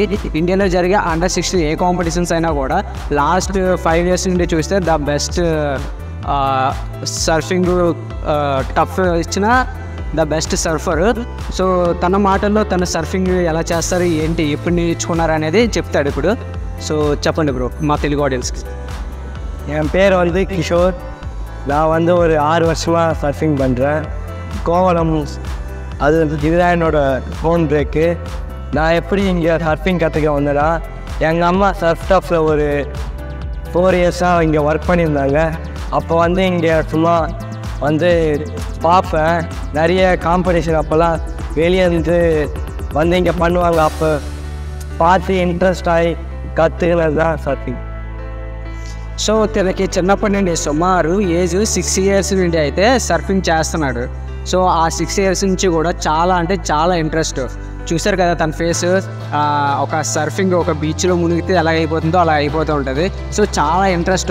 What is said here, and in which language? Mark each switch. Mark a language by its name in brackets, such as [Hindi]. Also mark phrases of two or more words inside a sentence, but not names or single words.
[Telugu] ఇండియాలో జరిగే అండర్-16 ఏ కాంపిటీషన్స్ అయినా కూడా [English] last 5 years [Telugu] నుండి చూస్తే [English] the best [Telugu] సర్ఫింగ్ టఫ్ ఇచ్చిన [English] the best [Telugu] సర్ఫర్. సో తన మాటల్లో తన సర్ఫింగ్ ఎలా చేస్తారు, ఏంటి, ఎప్పుడు నేర్చుకున్నారు అనేది చెప్తాడు ఇప్పుడు. సో చెప్పండి బ్రో మా తెలుగు ఆడియన్స్కి. [Tamil] என் பேர் வந்து கிஷோர். நான் வந்து ஒரு 6 வருஷமாக சர்ஃபிங் பண்ணுறேன். கோவளம் அது இதுதான் என்னோடய [English] home break. [Tamil] நான் எப்படி இங்கே சர்ஃபிங் கற்றுக்க வந்தேன்னா, எங்கள் அம்மா சர்ஃப் டஃப்பில் ஒரு 4 years-ஆக இங்கே ஒர்க் பண்ணியிருந்தாங்க. அப்போ வந்து இங்கே சும்மா வந்து பார்ப்பேன். நிறைய காம்படிஷன் அப்போல்லாம் வெளியே இருந்து வந்து இங்கே பண்ணுவாங்க. அப்போ பார்த்து இன்ட்ரெஸ்ட் ஆகி கற்றுக்கினது தான் சர்ஃபிங். [Telugu] సో తనకి చిన్నప్పటి నుండి సుమారు ఏజ్ 6 years నుండి అయితే సర్ఫింగ్ చేస్తున్నాడు. సో ఆ 6 years నుంచి కూడా చాలా అంటే చాలా ఇంట్రెస్ట్. చూసారు కదా తన ఫేస్, ఒక సర్ఫింగ్ ఒక బీచ్లో మునిగితే ఎలా అయిపోతుందో అలా అయిపోతూ ఉంటుంది. సో చాలా ఇంట్రెస్ట్.